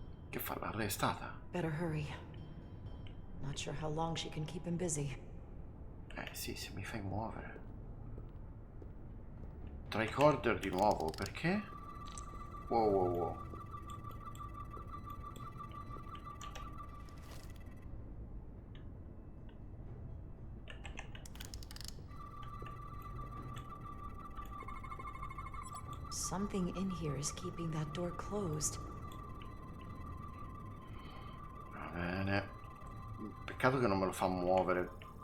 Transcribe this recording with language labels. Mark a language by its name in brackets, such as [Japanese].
[Italian] Che fa, l'ha arrestata? [English] Better hurry. Not sure how long she can keep him busy. [Italian] Sì, se mi fai muovere. Tricorder di nuovo, perché? Wow, wow, wow. [English] Something in here is keeping that door closed. [Italian] Va bene. Peccato che non me lo fa muovere.